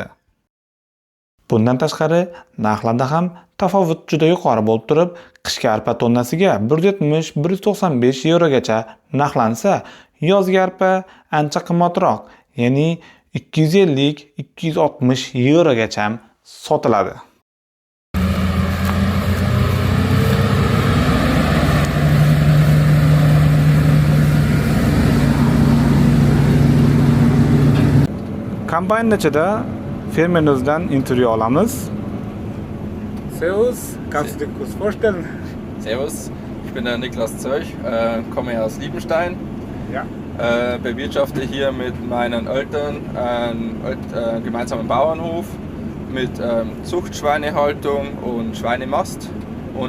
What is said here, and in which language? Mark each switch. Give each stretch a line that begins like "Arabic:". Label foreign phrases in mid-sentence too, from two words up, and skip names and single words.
Uzbek: Bundan tashqari, narxlarda ham tafovut juda yuqori bo'lib turib, qishki arpa tonnasiga 170-195 yevrogacha narxlansa, yozgi arpa ancha qimmatroq, ya'ni 250-260 yevrogacha sotiladi. Kombaynning ichida fermerimizdan intervyu olamiz.
German: Servus, kannst du dich kurz vorstellen? Servus, ich bin der Niklas Zörch, komme aus Liebenstein. Ja. Bewirtschafte hier mit meinen Eltern einen gemeinsamen Bauernhof mit Zuchtschweinehaltung und Schweinemast und